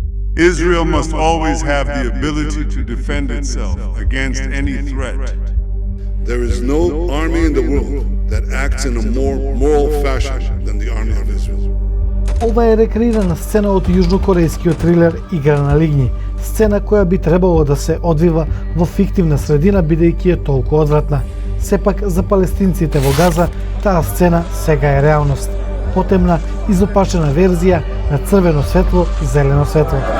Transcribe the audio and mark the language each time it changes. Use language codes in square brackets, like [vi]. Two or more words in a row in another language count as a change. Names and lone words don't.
[en] Israel must always have the ability to defend itself against any threat. There is no army in the world that acts in a more moral fashion than the army of Israel. [mk] Ова е рекреирана сцена од јужнокорејскиот трилер Игра на лигњи, сцена која би требало да се одвива во фиктивна средина бидејќи е толку одвратна. Сепак за палестинците во Газа таа сцена сега е реалност. Потемна, изопачена верзија на црвено светло, зелено светло.